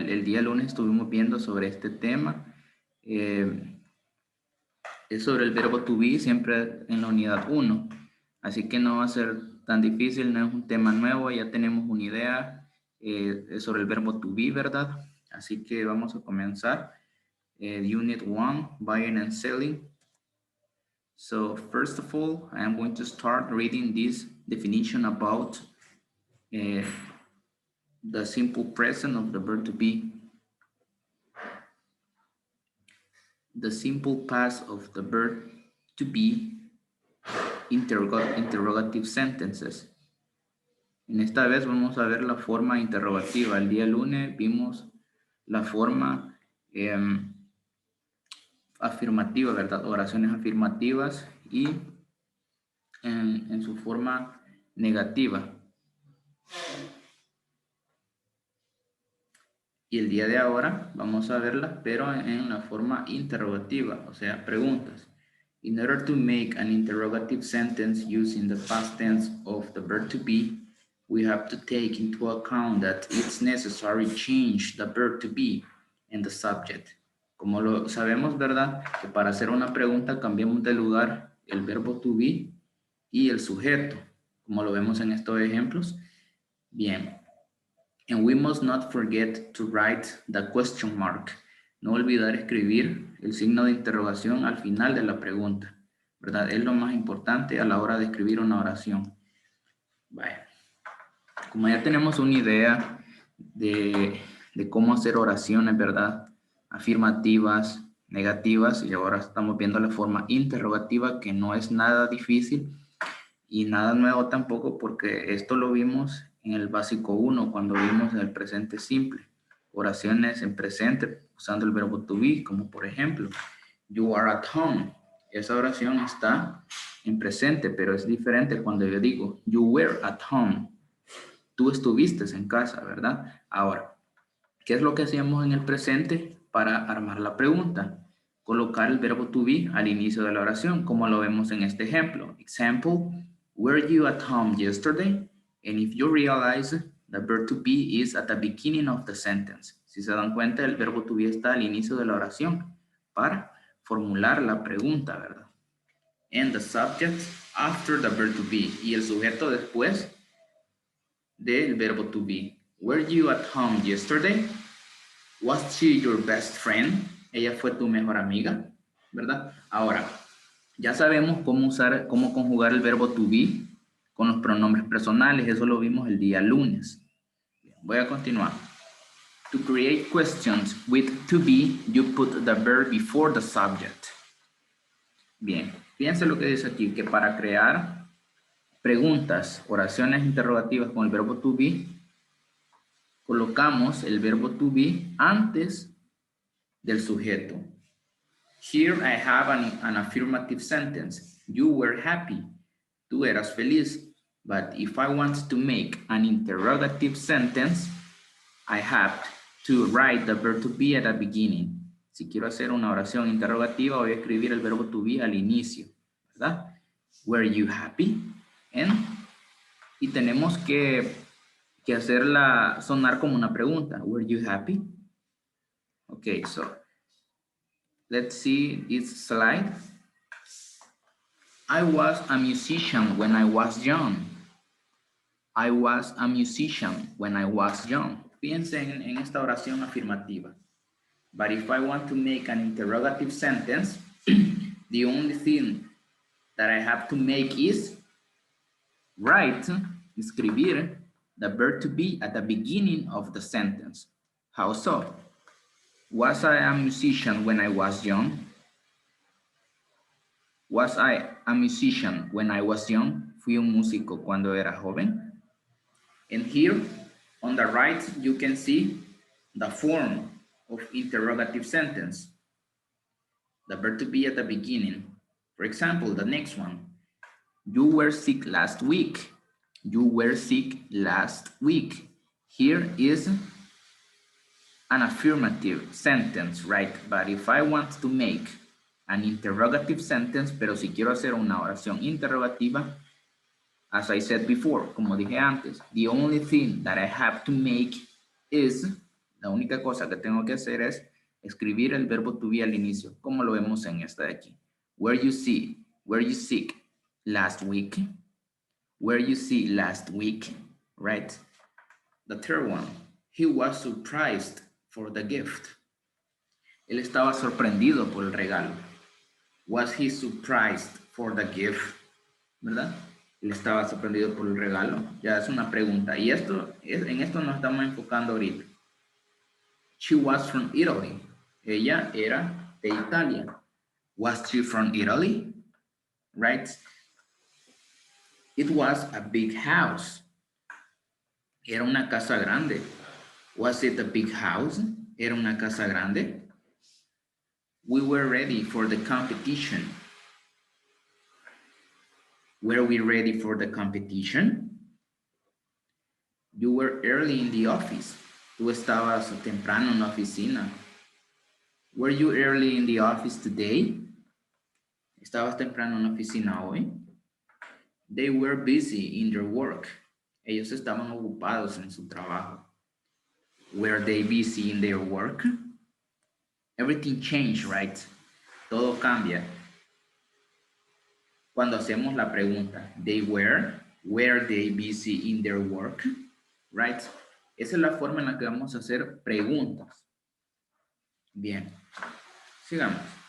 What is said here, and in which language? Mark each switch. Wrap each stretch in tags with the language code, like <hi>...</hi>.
<es>El día lunes estuvimos viendo sobre este tema. Eh, es sobre el verbo to be, siempre en la unidad uno. Así que no va a ser tan difícil, no es un tema nuevo, ya tenemos una idea sobre el verbo to be, ¿verdad? Así que vamos a comenzar.</es> <en>Unit 1, buying and selling. So first of all, I am going to start reading this definition about the simple present of the verb to be. The simple past of the verb to be interrogative sentences.</en> <es>En esta vez vamos a ver la forma interrogativa. El día lunes vimos la forma afirmativa, ¿verdad? Oraciones afirmativas y en su forma negativa. Y el día de ahora vamos a verlas, pero en la forma interrogativa, o sea, preguntas.</es> <en>In order to make an interrogative sentence using the past tense of the verb to be, we have to take into account that it's necessary to change the verb to be and the subject.</en> <es>Como lo sabemos, ¿verdad? Que para hacer una pregunta cambiamos de lugar el verbo to be y el sujeto, como lo vemos en estos ejemplos. Bien.</es> <en>And we must not forget to write the question mark.</en> <es>No olvidar escribir el signo de interrogación al final de la pregunta, ¿verdad? Es lo más importante a la hora de escribir una oración. Vale. Como ya tenemos una idea de cómo hacer oraciones, ¿verdad? Afirmativas, negativas, y ahora estamos viendo la forma interrogativa, que no es nada difícil y nada nuevo tampoco, porque esto lo vimos en el básico 1, cuando vimos el presente simple. Oraciones en presente usando el verbo to be, como por ejemplo,</es> <en>you are at home.</en> <es>Esa oración está en presente, pero es diferente cuando yo digo,</es> <en>you were at home.</en> <es>Tú estuviste en casa, ¿verdad? Ahora, ¿qué es lo que hacíamos en el presente para armar la pregunta? Colocar el verbo to be al inicio de la oración, como lo vemos en este ejemplo.</es> <en>Example, were you at home yesterday? And if you realize, the verb to be is at the beginning of the sentence.</en> <es>Si se dan cuenta, el verbo to be está al inicio de la oración para formular la pregunta, ¿verdad?</es> <en>And the subject after the verb to be.</en> <es>Y el sujeto después del verbo to be.</es> <en>Were you at home yesterday? Was she your best friend?</en> <es>Ella fue tu mejor amiga, ¿verdad? Ahora, ya sabemos cómo conjugar el verbo to be con los pronombres personales. Eso lo vimos el día lunes. Voy a continuar.</es> <en>To create questions with to be, you put the verb before the subject.</en> <es>Bien, fíjense lo que dice aquí, que para crear preguntas, oraciones interrogativas con el verbo to be, colocamos el verbo to be antes del sujeto.</es> <en>Here I have an affirmative sentence. You were happy.</en> <es>Tú eras feliz.</es> <en>But if I want to make an interrogative sentence, I have to write the verb to be at the beginning.</en> <es>Si quiero hacer una oración interrogativa, voy a escribir el verbo to be al inicio, ¿verdad?</es> <en>Were you happy?</en> <es>Y tenemos que hacerla sonar como una pregunta.</es> <en>Were you happy? Okay, so let's see this slide. I was a musician when I was young. I was a musician when I was young.</en> <es>Piensen en esta oración afirmativa.</es> <en>But if I want to make an interrogative sentence, the only thing that I have to make is write, escribir, the verb to be at the beginning of the sentence. How so? Was I a musician when I was young? Was I a musician when I was young?</en> <es>Fui un músico cuando era joven.</es> <en>And here on the right, you can see the form of interrogative sentence. The verb to be at the beginning. For example, the next one. You were sick last week. You were sick last week. Here is an affirmative sentence, right? But if I want to make an interrogative sentence,</en> <es>pero si quiero hacer una oración interrogativa,</es> <en>as I said before,</en> <es>como dije antes,</es> <en>the only thing that I have to make is,</en> <es>la única cosa que tengo que hacer es escribir el verbo to be al inicio, como lo vemos en esta de aquí.</es> <en>Were you sick last week? Were you sick last week? Right? The third one, he was surprised for the gift.</en> <es>Él estaba sorprendido por el regalo.</es> <en>Was he surprised for the gift?</en> <es>¿Verdad? Él estaba sorprendido por el regalo. Ya es una pregunta. Y en esto nos estamos enfocando ahorita.</es> <en>She was from Italy.</en> <es>Ella era de Italia.</es> <en>Was she from Italy? Right? It was a big house.</en> <es>Era una casa grande.</es> <en>Was it a big house?</en> <es>Era una casa grande.</es> <en>We were ready for the competition. Were we ready for the competition? You were early in the office.</en> <es>Tú estabas temprano en la oficina.</es> <en>Were you early in the office today?</en> <es>¿Estabas temprano en la oficina hoy?</es> <en>They were busy in their work.</en> <es>Ellos estaban ocupados en su trabajo.</es> <en>Were they busy in their work? Everything changed, right?</en> <es>Todo cambia. Cuando hacemos la pregunta,</es> <en>were they busy in their work? Right?</en> <es>Esa es la forma en la que vamos a hacer preguntas. Bien. Sigamos.</es>